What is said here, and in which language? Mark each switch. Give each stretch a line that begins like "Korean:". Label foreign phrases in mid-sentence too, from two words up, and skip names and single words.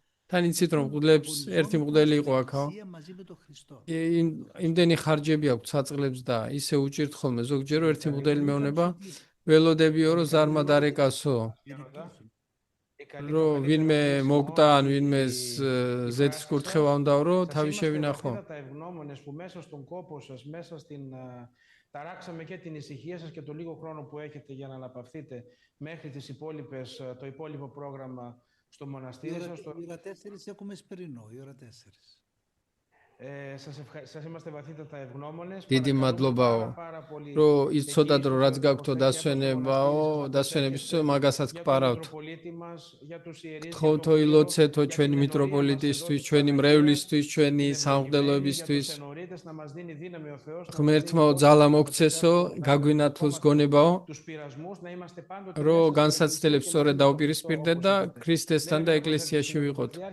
Georgian: თან იცით რომ მღვდლებს ერთი მღვდელი იყო აქა. იმდენი ხარჯები აქვს საწყლებს და ისე უჭირთ ხოლმე ზოგჯერ ერთი მღვდელი მეუნება ველოდებიო რომ ზარმა დარეკასო.
Greek: Η
Georgian: რომ ვინმე მოკვდა ან ვინმე ზეთის კურთხევა უნდა რომ თავი შევინახო.
Greek: Τα ευγνώμονες που μέσα στον κόπο σας, μέσα στην... ταράξαμε και την ησυχία σας και το λίγο χρόνο που έχετε για να αναπαυθείτε μέχρι το υπόλοιπο πρόγραμμα στο μοναστήρι σας. Η ώρα 4 έχουμε σπερινό, η ώρα 4. Σας είμαστε βαθύτατα ευγνώμονες.
Georgian: დიდი მადლობაო, რომ იცოდათ რომ რაც გაქვთ დასვენების მაგასაც გპარავთ. გთხოვთო ილოცეთო ჩვენი მიტროპოლიტისთვის, ჩვენი მრევლისთვის, ჩვენი სამღვდელოებისთვის. ღმერთმაო ძალა მოგცესო, გაგვინათლოს გონებაო, რომ განსაცდელებს სწორედ დაუპირისპირდეთ და ქრისტესთან და ეკლესიაში ვიყოთ.